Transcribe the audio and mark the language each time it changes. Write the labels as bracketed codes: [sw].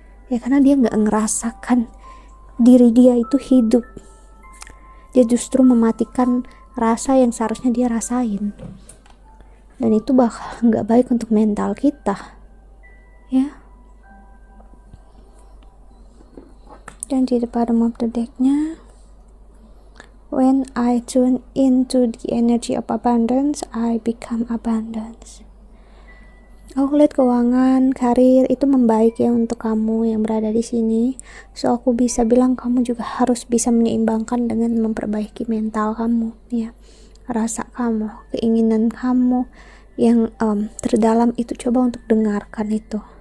[id] Ya karena dia nggak ngerasakan diri dia itu hidup. Dia justru mematikan rasa yang seharusnya dia rasain. Dan itu bakal nggak baik untuk mental kita, ya. Dan di [en] bottom of the deck-nya, when I tune into the energy of abundance, I become abundance. [id] Aku lihat keuangan, karir itu membaik ya untuk kamu yang berada di sini. So aku bisa bilang kamu juga harus bisa menyeimbangkan dengan memperbaiki mental kamu, ya. Rasa kamu, keinginan kamu yang terdalam itu, coba untuk dengarkan itu.